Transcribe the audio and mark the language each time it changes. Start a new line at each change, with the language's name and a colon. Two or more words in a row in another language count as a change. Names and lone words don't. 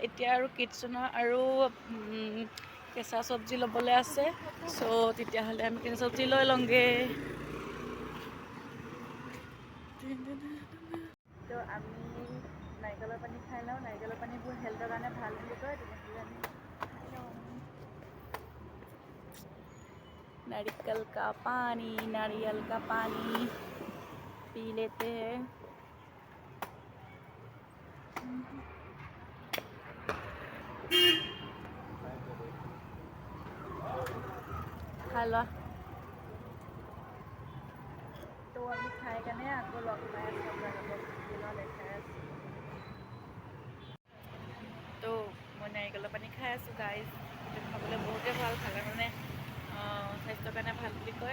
Assamese: এতিয়া আৰু কিটচেনৰ আৰু কেঁচা চব্জি ল'বলৈ আছে। চ' তেতিয়াহ'লে আমি কেঁচা চব্জি লৈ লওঁগৈ। তো আমি নাৰিকলৰ পানী খাই লওঁ, নাৰিকলৰ পানীবোৰ হেল্থৰ কাৰণে ভাল বুলি কয়। তেনেহ'লে আমি খাই লওঁ
Hindi: नारियल का पानी पी लेते हैं। खा लो।
Assamese: তো আমি খাই কেনে আকৌ লগ পাই আছোঁ আপোনালোকক দেখাই আছোঁ। তো মই নাৰিকলৰ পানী খাই আছোঁ গাইজ। সেইটো খাবলৈ বহুতেই ভাল, খালে মানে স্বাস্থ্যৰ কাৰণে ভাল বুলি কয়।